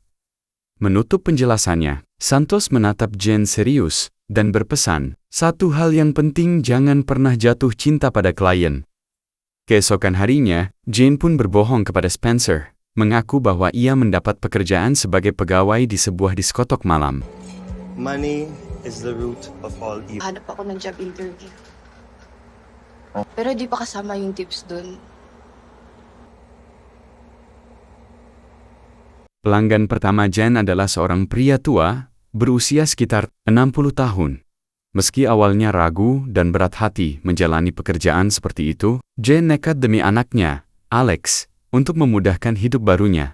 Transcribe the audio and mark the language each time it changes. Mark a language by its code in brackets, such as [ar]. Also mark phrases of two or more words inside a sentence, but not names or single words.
[id] Menutup penjelasannya, Santos menatap Jane serius dan berpesan, satu hal yang penting, jangan pernah jatuh cinta pada klien. Keesokan harinya, Jane pun berbohong kepada Spencer, mengaku bahwa ia mendapat pekerjaan sebagai pegawai di sebuah diskotok malam. [en] Money is the root of all evil. [tl] Hanap ako ng [en] job interview. [tl] Pero di pa kasama yung tips dun. [id] Pelanggan pertama Jane adalah seorang pria tua, berusia sekitar 60 tahun. Meski awalnya ragu dan berat hati menjalani pekerjaan seperti itu, Jane nekat demi anaknya, Alex, untuk memudahkan hidup barunya.